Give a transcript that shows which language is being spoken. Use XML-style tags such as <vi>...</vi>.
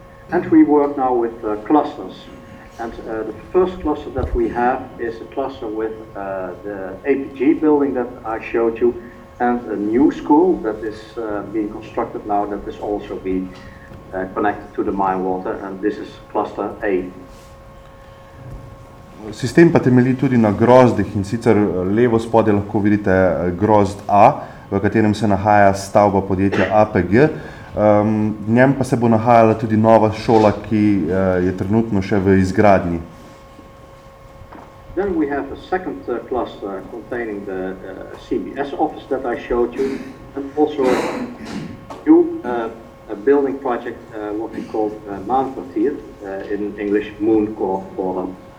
<en>And we work now with clusters. And the first cluster that we have is a cluster with the APG building that I showed you and a new school that is being constructed now that is also being connected to the mine water, and this is cluster A.</en> <sl>Sistem pa temelji tudi na grozdih in sicer levo spodaj lahko vidite grozd A, v katerem se nahaja stavba podjetja APG. V njem pa se bo nahajala tudi nova šola, ki je trenutno še v izgradnji.</sl> <en>Then we have a second cluster containing the CBS office that I showed you and also a new a building project what we call Maankwartier in English Mooncore Forum.</en>